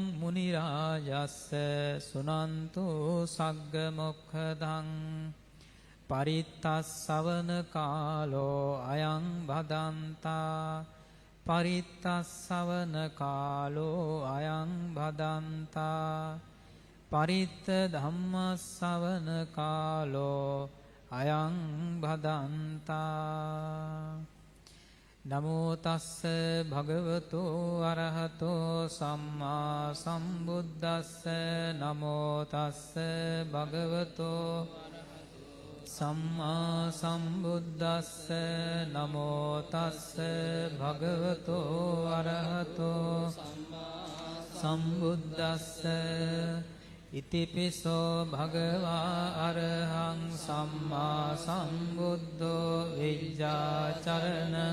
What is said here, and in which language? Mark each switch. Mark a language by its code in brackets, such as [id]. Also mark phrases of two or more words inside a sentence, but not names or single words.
[pi] මුනි රාජස්ස සුනන්තු සග්ග මොක්ඛදං පරිත්තස්සවන කාලෝ අයං භදන්තා පරිත්තස්සවන කාලෝ අයං භදන්තා පරිත්ත ධම්මස්සවන කාලෝ අයං භදන්තා නමෝ තස්ස භගවතු අරහතෝ සම්මා සම්බුද්දස්ස නමෝ තස්ස භගවතු සම්මා සම්බුද්දස්ස නමෝ තස්ස භගවතු අරහතෝ සම්බුද්දස්ස ඉතිපිසෝ භගවා අරහං සම්මා සම්බුද්ධෝ විජ්ජාචරණ